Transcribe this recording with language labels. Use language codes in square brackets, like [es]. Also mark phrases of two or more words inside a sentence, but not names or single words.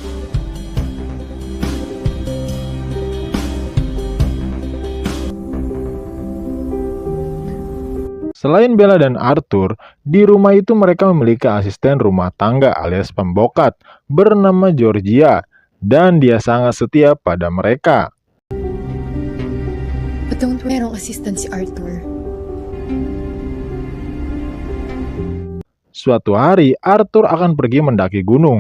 [id] Selain Bella dan Arthur, di rumah itu mereka memiliki asisten rumah tangga alias pembokat bernama Georgia. Dan dia sangat setia pada mereka. [tl] Merong assistant si Arthur. [id] Suatu hari, Arthur akan pergi mendaki gunung.